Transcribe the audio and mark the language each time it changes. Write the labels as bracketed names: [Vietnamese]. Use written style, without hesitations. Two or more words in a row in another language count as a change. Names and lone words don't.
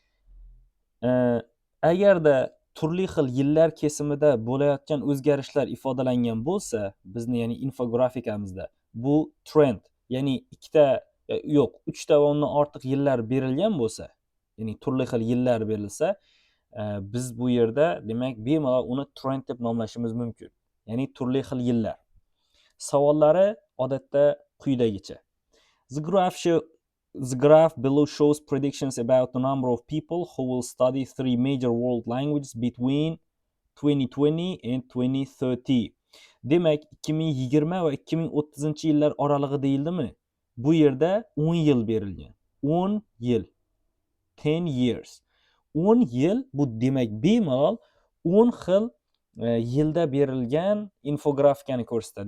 [Uzbek] Agarda turli xil yillar kesimida bo'layotgan o'zgarishlar ifodalangan bo'lsa, bizni ya'ni infografikamizda bu trend, ya'ni 3 ta va undan ortiq yillar berilgan bo'lsa, ya'ni turli xil yillar berilsa, biz bu yerda demak bemalol uni trend deb nomlashimiz mumkin. Ya'ni turli xil yillar. Savollari odatda quyidagicha. [English] The graph below shows predictions about the number of people who will study 3 major world languages between 2020 and 2030. [Uzbek] Demak, 2020 va 2030 yillar oralig'i deyildimi? Bu yerda 10 yil berilgan. 10 yil. [English] 10 years. [Uzbek] 10 yil bu demak bemalol 10 xil yilda berilgan infografikani ko'rsatadi.